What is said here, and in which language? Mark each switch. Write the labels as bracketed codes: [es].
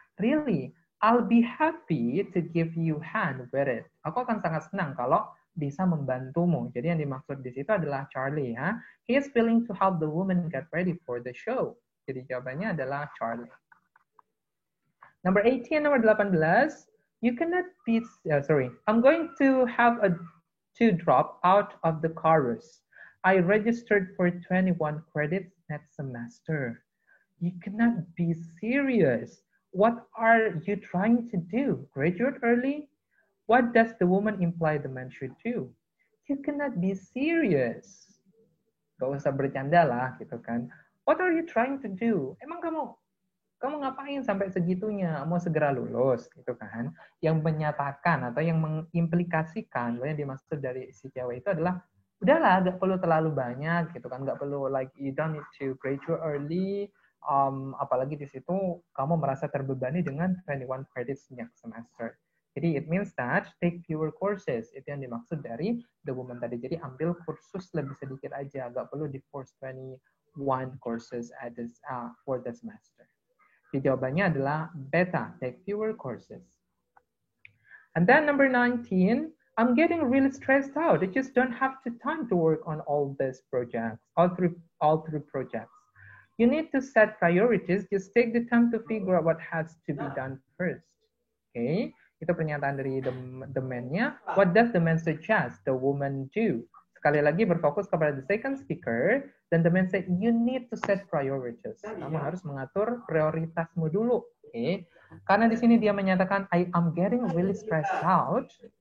[en] Really, I'll be happy to give you hand with it. [id] Aku akan sangat senang kalau bisa membantumu. Jadi yang dimaksud di situ adalah Charlie. [en] Ya, he is willing to help the woman get ready for the show. [id] Jadi jawabannya adalah Charlie. [en] Number 18, [id] nomor 18. [en] You cannot be, I'm going to have to drop out of the chorus. I registered for 21 credits next semester. You cannot be serious. What are you trying to do? Graduate early? What does the woman imply the man should do? You cannot be serious. [id] Gak usah bercanda lah gitu kan. [en] What are you trying to do? [id] Emang kamu ngapain sampai segitunya? Mau segera lulus gitu kan? Yang menyatakan atau yang mengimplikasikan bahwa yang dimaksud dari si cewek itu adalah udahlah, gak perlu terlalu banyak gitu kan, gak perlu [en] like you don't need to graduate early. [id] Apalagi di situ kamu merasa terbebani dengan [en] 21 credits next semester. Jadi it means that take fewer courses. [id] Itu yang dimaksud dari the woman tadi. Jadi ambil kursus lebih sedikit aja, gak perlu di force 21 courses [en] at this, for the semester. [id] Jadi jawabannya adalah beta, take fewer courses. [en] And then number 19, I'm getting really stressed out. I just don't have the time to work on all these projects, all three projects. You need to set priorities. Just take the time to figure out what has to be done first. [id] Okay, itu pernyataan dari the man-nya. [en] What does the man suggest the woman do? [id] Sekali lagi berfokus kepada [en] the second speaker, dan the man say, you need to set priorities. [id] Kamu harus mengatur prioritasmu dulu. Okay? Karena di sini dia menyatakan, [en] I am getting really stressed out.